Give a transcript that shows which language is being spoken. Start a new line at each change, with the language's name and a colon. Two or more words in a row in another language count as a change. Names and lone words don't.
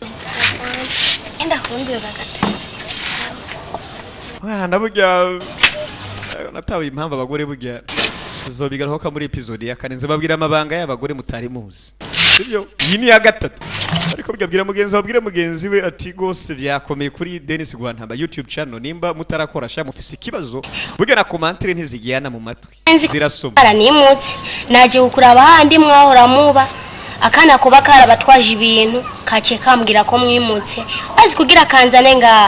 Rundi: enda kundira gata mwana burya natawe impamvu abagore burya tuzobigaruka muri episode ya 4 nzababwira amabanga y'abagore mutari muzi sibyo iyi ni ya 3 ariko bwabwira mugenzi we ati gose byakomeye kuri Dennis Gwantamba YouTube channel nimba mutarakora sha mufise ikibazo burya na commentaire ntizigiyana mu matwi zirasoma aranimutse naje gukuraba handi mwahora muba akana kuba karabatwaje ibintu kace kambwira ko mwimutse bazi kugira kanzane ngaha